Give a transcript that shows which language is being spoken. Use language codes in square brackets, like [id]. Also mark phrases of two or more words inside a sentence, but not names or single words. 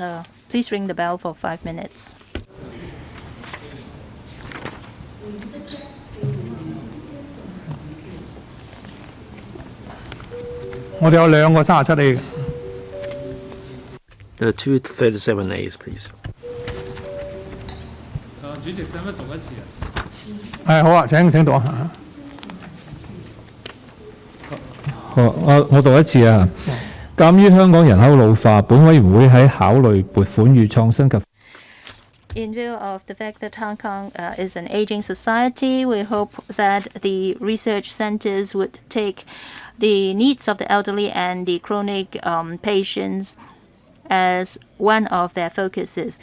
[en] Please ring the bell for 5 minutes. There are two 37As, please. [yue] 主席使乜讀一次啊？好啊，請讀啊。我讀一次啊。鑑於香港人口老化，本委員會喺考慮撥款與創新及 [en] In view of the fact that Hong Kong is an aging society, we hope that the research centers would take the needs of the elderly and the chronic patients as one of their focuses.